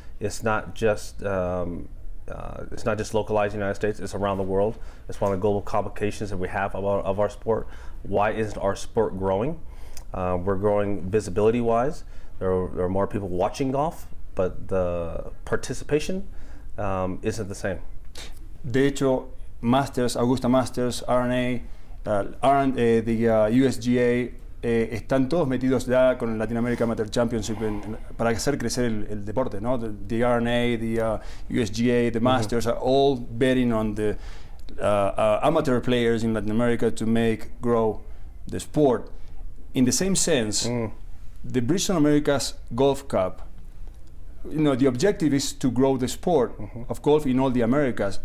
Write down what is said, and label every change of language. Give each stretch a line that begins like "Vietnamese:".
English: It's not just localized in the United States. It's around the world. It's one of the global complications that we have of our sport. Why isn't our sport growing? We're growing visibility-wise. There are more people watching golf, but the participation isn't the same.
Spanish: De hecho, Masters, Augusta Masters, RNA, the USGA, están todos metidos ya con el Latin America Amateur Championship para hacer crecer el deporte, ¿no?
English: The RNA, the USGA, the Masters are all betting on the amateur players in Latin America to grow the sport. In the same sense, the Bridgestone Americas Golf Cup, the objective is to grow the sport of golf in all the Americas.